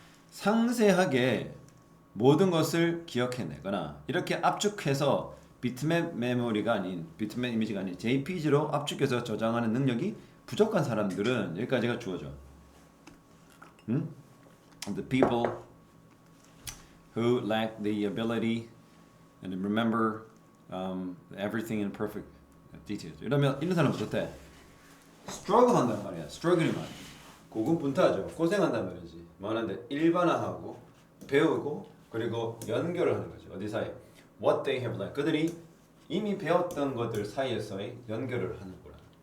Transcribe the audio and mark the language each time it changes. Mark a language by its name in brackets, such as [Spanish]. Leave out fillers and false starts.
[Korean] 상세하게 모든 것을 기억해내거나 이렇게 압축해서 비트맵 메모리가 아닌 비트맵 이미지가 아닌 JPG로 압축해서 저장하는 능력이 부족한 사람들은 여기까지가 주어져. [English] The people who lack the ability and remember everything in perfect details. [Korean] 이러면 이런 사람은 어때? struggle 한단 말이야. struggle이 말이야. 고군분투하죠. 고생한단 말이지. 뭐하는데 일반화하고 배우고 그리고 연결을 하는 거죠. 어디 사이? [English] What they have learned. [Korean] 그들이 이미 배웠던 것들 사이에서의 연결을 하는 거라.